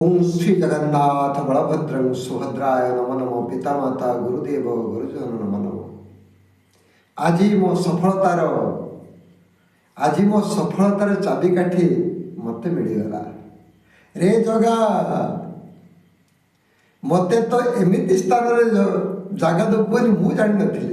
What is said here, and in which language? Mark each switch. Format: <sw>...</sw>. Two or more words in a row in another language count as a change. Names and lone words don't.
<sa>ओम श्री जगन्नाथ बलभद्रं सुभद्राय नमो नमो पितामाता गुरुदेव गुरुजन नमो नमो।</sa> <or>ଆଜି ମୋ ସଫଳତାର ଚାବିକାଠି ମତେ ମିଳିଗଲା। ରେ ଜଗା ମତେ ତୋ ଏମିତି ସ୍ଥାନ ଜାଗା ଦେବୁ ବୋଲି ମୁଁ ଜାଣି ନଥିଲି।</or>